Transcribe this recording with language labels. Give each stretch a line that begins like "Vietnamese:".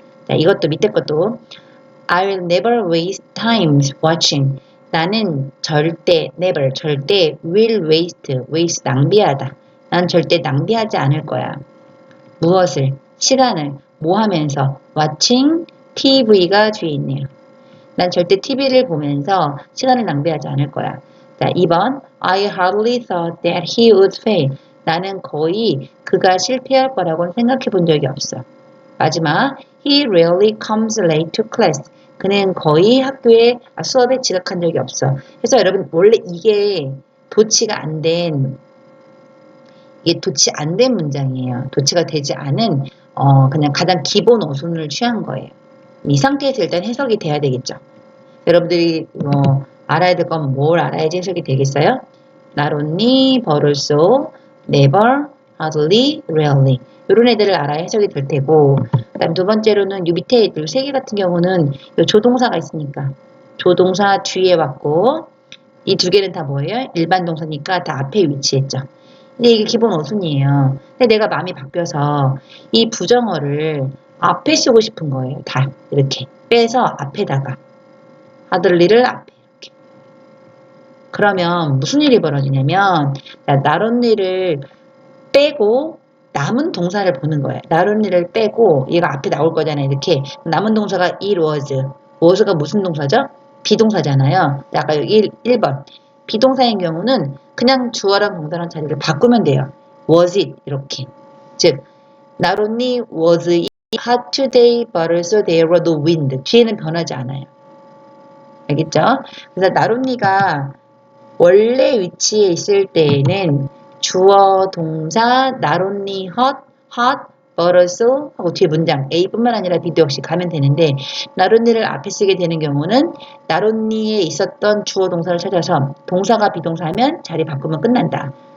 Korean: 자 이것도 밑에 것도
English: I'll never waste time watching.
Korean: 나는 절대
English: will waste
Korean: 낭비하다. 난 절대 낭비하지 않을 거야. 무엇을? 시간을 뭐 하면서?
English: watching TV
Korean: 가 뒤에 있네요. 난 절대 TV를 보면서 시간을 낭비하지 않을 거야. 자, 2번
English: I hardly thought that he would fail.
Korean: 나는 거의 그가 실패할 거라고는 생각해 본 적이 없어. 마지막
English: He rarely comes late to class.
Korean: 그는 거의 수업에 지각한 적이 없어. 그래서 여러분 원래 이게 도치가 안 된 문장이에요. 도치가 되지 않은 그냥 가장 기본 어순을 취한 거예요. 이 상태에서 일단 해석이 돼야 되겠죠. 여러분들이 알아야 될 건 뭘 알아야지 해석이 되겠어요?
English: Not only, but also, never, hardly, rarely.
Korean: 이런 애들을 알아야 해석이 될 테고 그 다음 두 번째로는 이 밑에 애들 3개 같은 경우는 조동사가 있으니까 조동사 뒤에 왔고 이 2개는 다 뭐예요? 일반 동사니까 다 앞에 위치했죠. 근데 이게 기본 어순이에요. 근데 내가 마음이 바뀌어서 이 부정어를 앞에 쓰고 싶은 거예요. 다 이렇게 빼서 앞에다가 hardly를 앞에 이렇게 그러면 무슨 일이 벌어지냐면 not only를 빼고 남은 동사를 보는 거예요. not only를 빼고 얘가 앞에 나올 거잖아요. 이렇게 남은 동사가
English: it was
Korean: 가 무슨 동사죠? 비동사잖아요. 아까 여기 1번 비동사인 경우는 그냥 주어랑 동사랑 자리를 바꾸면 돼요.
English: was it
Korean: 이렇게 즉
English: not only was it hot today but also there was no wind
Korean: 뒤에는 변하지 않아요. 알겠죠? 그래서 not only가 원래 위치에 있을 때에는 주어 동사
English: not only hot but also
Korean: 하고 뒤에 문장 A뿐만 아니라 B도 역시 가면 되는데 not only를 앞에 쓰게 되는 경우는 not only에 있었던 주어 동사를 찾아서 동사가 비동사하면 자리 바꾸면 끝난다.